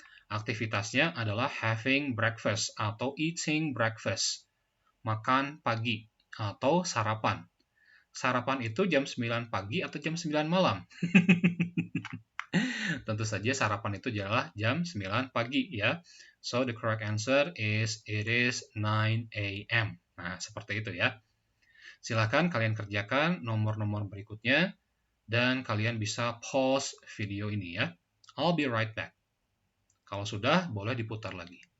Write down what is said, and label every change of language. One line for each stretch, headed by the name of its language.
Indonesian: Aktivitasnya adalah
English: having breakfast
Indonesian: atau
English: eating breakfast.
Indonesian: Makan pagi atau sarapan. Sarapan itu jam 9 pagi atau jam 9 malam? Tentu saja sarapan itu adalah jam 9 pagi ya.
English: So the correct answer is it is 9 AM.
Indonesian: Nah, seperti itu ya. Silakan kalian kerjakan nomor-nomor berikutnya dan kalian bisa pause video ini ya.
English: I'll be right back.
Indonesian: Kalau sudah, boleh diputar lagi.